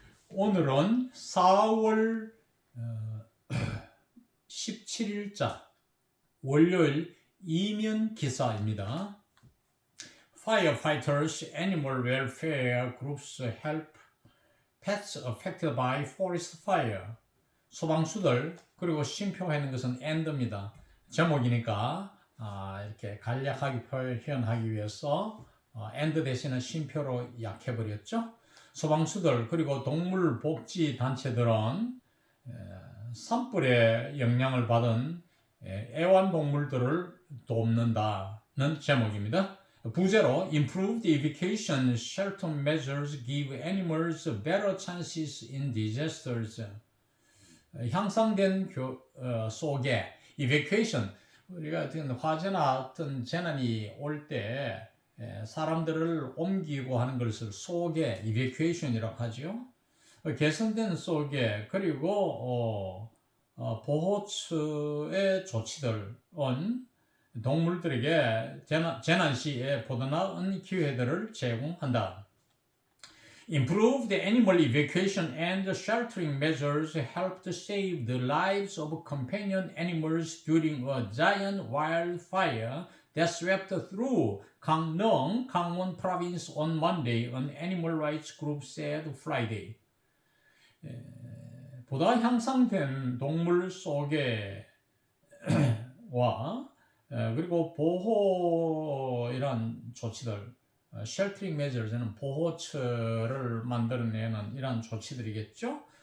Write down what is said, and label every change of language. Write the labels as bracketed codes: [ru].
[ko] 오늘은 4월 17일자 월요일 이면 기사입니다. [en] Firefighters, animal welfare groups help pets affected by forest fire. [ko] 소방수들 그리고 쉼표하는 것은 and입니다. 제목이니까 이렇게 간략하게 표현하기 위해서 and 대신에 쉼표로 약해버렸죠. 소방수들 그리고 동물복지단체들은 산불의 영향을 받은 애완동물들을 돕는다는 제목입니다. 부제로 [en] Improved evacuation shelter measures give animals better chances in disasters. [ko] 향상된 속에 evacuation, 우리가 어떤 화재나 어떤 재난이 올 때 사람들을 옮기고 하는 것을 속에 evacuation이라고 하죠. 개선된 속에 그리고 보호처의 조치들은 동물들에게 재난 시에 보다 나은 기회들을 제공한다. [en] Improved animal evacuation and sheltering measures helped save the lives of companion animals during a giant wildfire that swept through Gangneung, Gangwon province on Monday, an animal rights group said Friday. [ko] 보다 향상된 동물 소개와 그리고 보호 이런 조치들, 쉘터링 메저즈는 보호처를 만들어내는 이런 조치들이겠죠.